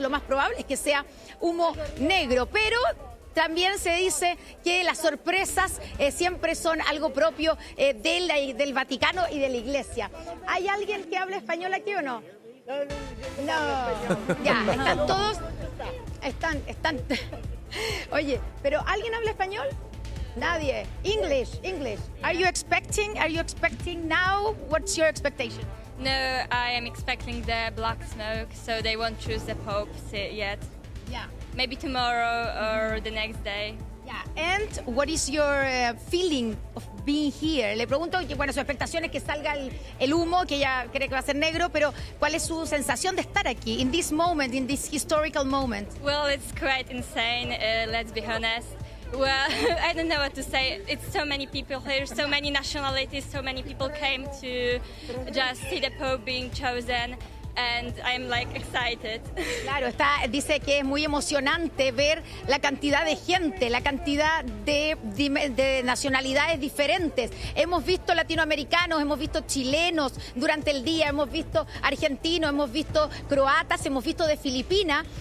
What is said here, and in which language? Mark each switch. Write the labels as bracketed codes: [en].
[es] Lo más probable es que sea humo negro, pero también se dice que las sorpresas siempre son algo propio del Vaticano y de la Iglesia. ¿Hay alguien que hable español aquí o no? No. Ya, están todos. Están. Oye, ¿pero alguien habla español? [en] Nadie. English. Are you expecting now? What's your expectation? No, I am expecting the black smoke, so they won't choose the Pope yet. Yeah. Maybe tomorrow or the next day. Yeah. And what is your feeling of being here? [es] Le pregunto, que, bueno, su expectación es que salga el humo, que ella cree que va a ser negro, pero ¿cuál es su sensación de estar aquí, [en] in this moment, in this historical moment? Well, it's quite insane, let's be honest. Well, I don't know what to say. It's so many people here, so many nationalities, so many people came to just see the Pope being chosen. And I'm like excited. [es] Claro, dice que es muy emocionante ver la cantidad de gente, la cantidad de nacionalidades diferentes. Hemos visto latinoamericanos, hemos visto chilenos durante el día, hemos visto argentinos, hemos visto croatas, hemos visto de Filipinas.